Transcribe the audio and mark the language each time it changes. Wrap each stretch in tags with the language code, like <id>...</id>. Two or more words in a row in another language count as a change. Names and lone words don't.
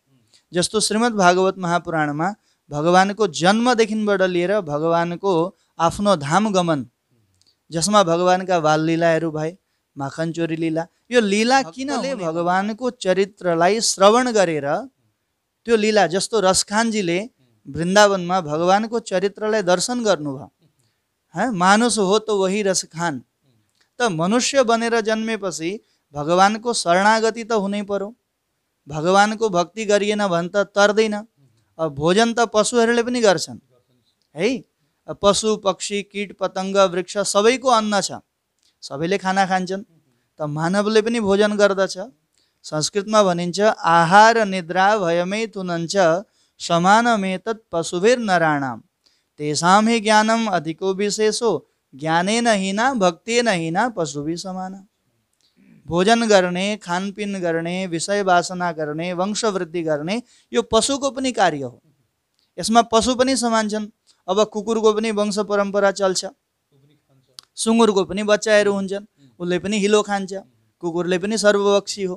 <ne>जस्तो श्रीमद् भागवत महापुराणमा भगवानको जन्मदेखिबाट लिएर भगवानको आफ्नो धाम गमन, जसमा भगवानका बाल लीलाहरू भए, माखन चोरी लीला। यो लीला किनले भगवानको चरित्रलाई श्रवण गरेर त्यो लीला, जस्तो रसखानजीले वृन्दावनमा भगवानको चरित्रलाई दर्शन गर्नुभयो।</ne> <hi>मानुष हो तो वही रसखान।</hi> <ne>त मनुष्य बनेर जन्मेपछि भगवानको शरणागति त हुनै पर्यो। भगवानको भक्ति गरिएन भने त तर्दैन। अब भोजन त पशुहरूले पनि गर्छन् है। पशु पक्षी कीट पतङ्ग वृक्ष सबैको अन्न छ, सबैले खाना खान्छन्। त मानवले पनि भोजन गर्दछ। संस्कृतमा भनिन्छ</ne> <sa>आहार निद्रा भयमैथुनञ्च समानमेतत् पशुभिर नराणाम तेषां हि ज्ञानम अधिको विशेषो ज्ञानेन हिना भक्तेन हिना पशुभि समाना।</sa> <ne>भोजन गर्ने, खानपिन गर्ने, विषय वासना गर्ने, वंशवृद्धि गर्ने यो पशुको पनि कार्य हो। यसमा पशु पनि समान छन्। अब कुकुरको पनि वंश परम्परा चल्छ, सुँगुरको पनि बच्चाहरू हुन्छन्, उसले पनि हिलो खान्छ, कुकुरले पनि सर्वभक्षी हो।</ne>